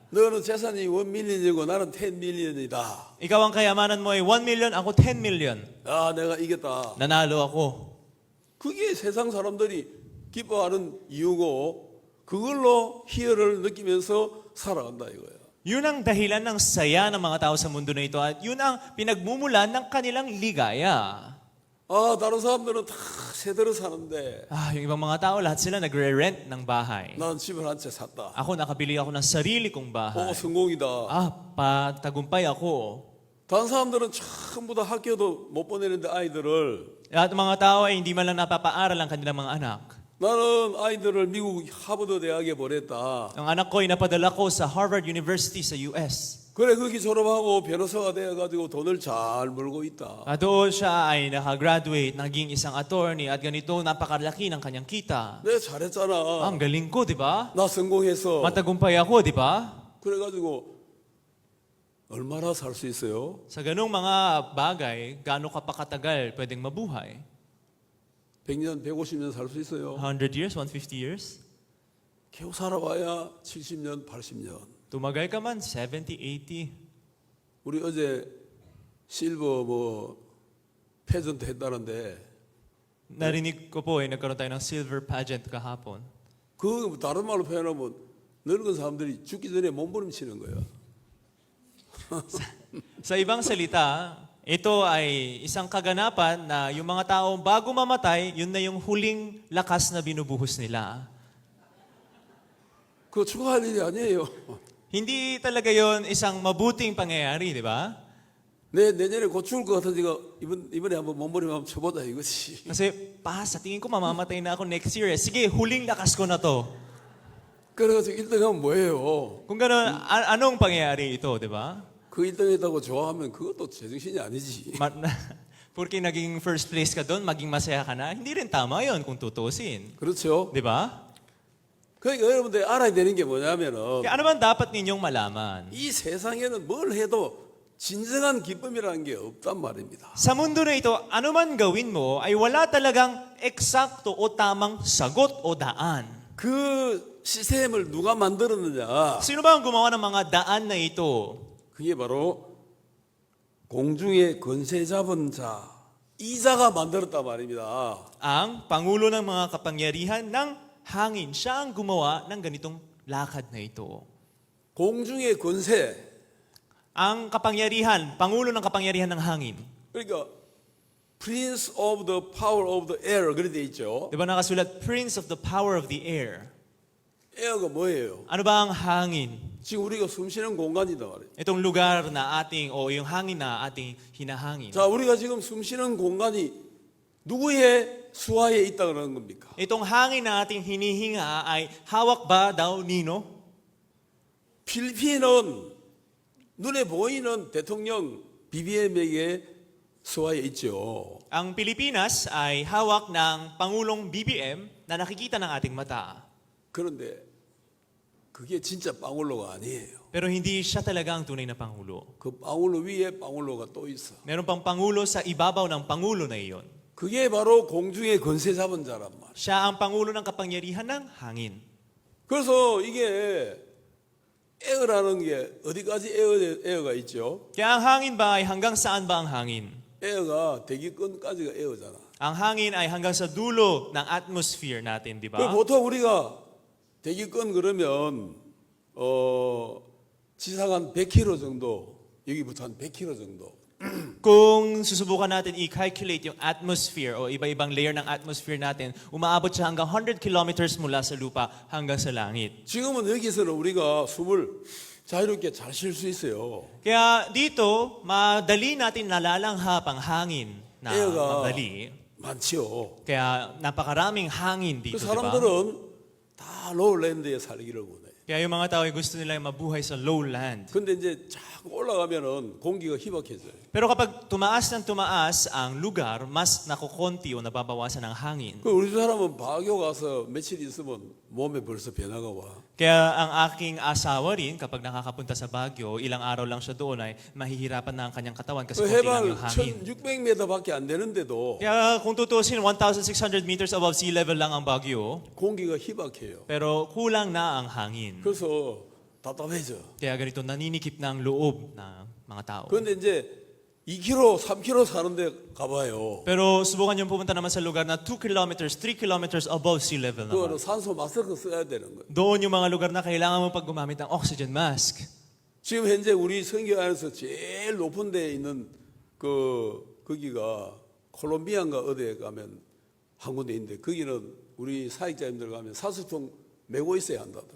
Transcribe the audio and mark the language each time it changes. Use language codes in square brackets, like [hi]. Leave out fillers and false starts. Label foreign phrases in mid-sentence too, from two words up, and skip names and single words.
[ko] 너는 재산이 1 million이고 나는 10 million이다. [tl] Ikaw ang kayamanan mo ay 1 million, ako 10 million. [ko] 아, 내가 이겼다. [tl] Nanalo ako. [ko] 그게 세상 사람들이 기뻐하는 이유고 그걸로 희열을 느끼면서 살아간다 이거야. [tl] Yun ang dahilan ng saya ng mga tao sa mundo na ito at yun ang pinagmumulan ng kanilang ligaya. [ko] 아, 다른 사람들은 다 세대로 사는데 [tl] Yung ibang mga tao, lahat sila nagre-rent ng bahay. [ko] 나는 집을 한 채 샀다. [tl] Ako, nakabili ako ng sarili kong bahay. [ko] 성공이다. [tl] Patagumpay ako. [ko] 다른 사람들은 전부 다 학교도 못 보내는데 아이들을 [tl] At mga tao ay hindi man lang napapaaral ang kanilang mga anak. [ko] 나는 아이들을 미국 하버드 대학에 보냈다. [tl] Ang anak ko ay napadala ko sa Harvard University sa US. [ko] 그래 거기 졸업하고 변호사가 되어가지고 돈을 잘 벌고 있다. [tl] Doon siya ay nakagraduate, naging isang attorney at ganito napakalaki ng kanyang kita. [ko] 내가 잘했잖아. [tl] Ang galing ko, di ba? [ko] 나 성공해서. [tl] Matagumpay ako, di ba? [ko] 그래가지고 얼마나 살 수 있어요? [tl] Sa ganung mga bagay, gaano ka pa katagal pwedeng mabuhay? [ko] 100년, 150년 살 수 있어요. [en] 100 years, 150 years? [ko] 겨우 살아봐야 70년, 80년. [tl] Tumagal ka man, 70, 80. [ko] 우리 어제 실버 패전트 했다는데 [tl] Narinig ko po, nagkaroon tayo ng silver pageant kahapon. [ko] 그 다른 말로 표현하면 늙은 사람들이 죽기 전에 몸부림치는 거야. [tl] Sa ibang salita, ito ay isang kaganapan na yung mga tao bago mamatay, yun na yung huling lakas na binubuhos nila. [ko] 그거 축하할 일이 아니에요. [tl] Hindi talaga yon isang mabuting pangyayari, di ba? [ko] 내년에 곧 죽을 것 같으니까 이번에 한번 몸부림 한번 쳐보자 이거지. [tl] Kasi, sa tingin ko mamamatay na ako [en] next year. [tl] Sige, huling lakas ko na to. [ko] 그래가지고 1등 하면 뭐예요? [tl] Kung gano'n, anong pangyayari ito, di ba? [ko] 그 1등 했다고 좋아하면 그것도 제정신이 아니지. [tl] Porque naging [en] first place [tl] ka doon, maging masaya ka na, hindi rin tama yon kung tutusin. [ko] 그렇죠? [tl] Di ba? [ko] 그러니까 여러분들 알아야 되는 게 뭐냐면은 [tl] Kaya ano man dapat ninyong malaman? [ko] 이 세상에는 뭘 해도 진정한 기쁨이라는 게 없단 말입니다. [tl] Sa mundo na ito, ano man gawin mo, ay wala talagang eksakto o tamang sagot o daan. [ko] 그 시스템을 누가 만들었느냐? [tl] Sino ba ang gumawa ng mga daan na ito? [ko] 그게 바로 공중의 권세 잡은 자, 이자가 만들었단 말입니다. [tl] Ang Pangulo ng mga kapangyarihan ng hangin. Siya ang gumawa ng ganitong lakad na ito. [ko] 공중의 권세. [tl] Ang kapangyarihan, Pangulo ng kapangyarihan ng hangin. [ko] 그러니까 [en] Prince of the Power of the Air [ko] 그렇게 돼 있죠. [tl] Di ba nakasulat, [en] Prince of the Power of the Air? [ko] 에어가 뭐예요? [tl] Ano ba ang hangin? [ko] 지금 우리가 숨쉬는 공간이다 말이에요. [tl] Itong lugar na ating, o yung hangin na ating hinahangin. [ko] 자, 우리가 지금 숨쉬는 공간이 누구의 수하에 있다 그러는 겁니까? [tl] Itong hangin na ating hinihinga ay hawak ba daw nino? [ko] 필리핀은 눈에 보이는 대통령 BBM에게 수하에 있죠. [tl] Ang Pilipinas ay hawak ng Pangulong BBM na nakikita ng ating mata. [ko] 그런데 그게 진짜 방울로가 아니에요. [tl] Pero hindi siya talaga ang tunay na Pangulo. [ko] 그 방울로 위에 방울로가 또 있어. [tl] Meron pang Pangulo sa ibabaw ng Pangulo na iyon. [ko] 그게 바로 공중의 권세 잡은 자란 말이에요. [tl] Siya ang Pangulo ng kapangyarihan ng hangin. [ko] 그래서 이게 에어라는 게 어디까지 에어가 있죠? [tl] Kaya ang hangin ba ay hanggang saan ba ang hangin? [ko] 에어가 대기권까지가 에어잖아. [tl] Ang hangin ay hanggang sa dulo ng atmosphere natin, di ba? [ko] 보통 우리가 대기권 그러면 지상 한 100km 정도 여기부터 한 100km 정도. [tl] Kung susubukan natin i-calculate yung atmosphere o iba-ibang layer ng atmosphere natin, umaabot siya hanggang 100 kilometers mula sa lupa hanggang sa langit. [ko] 지금은 여기서는 우리가 숨을 자유롭게 잘 쉴 수 있어요. [tl] Kaya dito, madali natin nalalanghap ang hangin na [ko] 에어가 [tl] madali. [ko] 많지요. [tl] Kaya napakaraming hangin 그 dito, di ba? [ko] 사람들은 다 로우랜드에 살기를 원해. [tl] Kaya yung mga tao ay gusto nila mabuhay sa lowland. [ko] 근데 이제 자꾸 올라가면은 공기가 희박해져요. [tl] Pero kapag tumaas ng tumaas ang lugar, mas nakukonti o nababawasan ang hangin. [ko] 그 우리 집 사람은 바교 가서 며칠 있으면 몸에 벌써 변화가 와. [tl] Kaya ang aking asawa rin, kapag nakakapunta sa Baguio, ilang araw lang siya doon ay mahihirapan na ang kanyang katawan kasi 그 konti lang [ko] 해발 [tl] yung hangin. [ko] 1,600m밖에 안 되는데도 [tl] Kaya kung tutusin, 1,600 meters [en] above sea level [tl] lang ang Baguio, [ko] 공기가 희박해요. [tl] pero kulang na ang hangin. [ko] 그래서 답답해져. [tl] Kaya ganito, naninikip na ang loob ng mga tao. [ko] 그런데 이제 2km, 3km 사는데 가봐요. [tl] Pero subukan niyo pumunta naman sa lugar na 2 kilometers, 3 kilometers [en] above sea level [ko] 그거는 [tl] naman. [ko] 산소 마스크 써야 되는 거예요. [tl] Doon yung mga lugar na kailangan mo pag gumamit ng [en] oxygen mask. [ko] 지금 현재 우리 선교 안에서 제일 높은 데에 있는 거기가 콜롬비아인가 어디에 가면 한 군데 있는데 거기는 우리 사역자님들 가면 사수통 메고 있어야 한다더라.